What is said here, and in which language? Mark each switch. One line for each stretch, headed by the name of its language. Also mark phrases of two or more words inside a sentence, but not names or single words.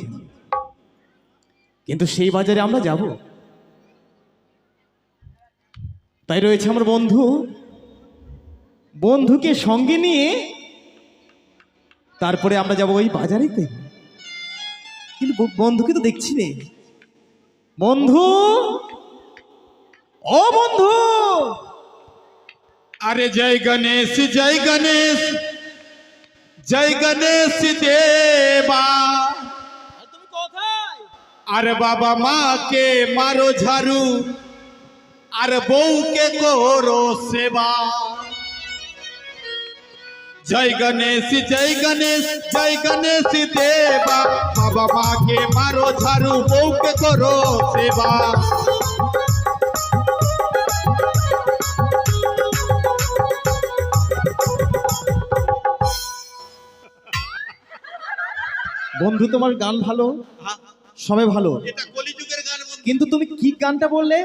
Bangla: কিন্তু সেই বাজারে আমরা যাব, তাই রয়েছে আমার বন্ধু, বন্ধুকে সঙ্গে নিয়ে তারপরে আমরা যাব ওই বাজারেতে। কিন্তু বন্ধুকে তো দেখছি নে। বন্ধু, ও বন্ধু!
Hindi: अरे जय गणेश जय गणेश जय गणेश देवा।
Bangla: তুমি কোথায়?
Hindi: अरे बाबा माँ के मारो झाड़ू, अरे बहू के करो सेवा। जय गणेश जय गणेश जय गणेश देवा। बाबा माँ के मारो झाड़ू, बहू के करो सेवा।
Bangla: বন্ধু, তোমার গান ভালো, সবে ভালো, এটা কলিযুগের গান বন্ধু। কিন্তু তুমি কি গানটা বললে?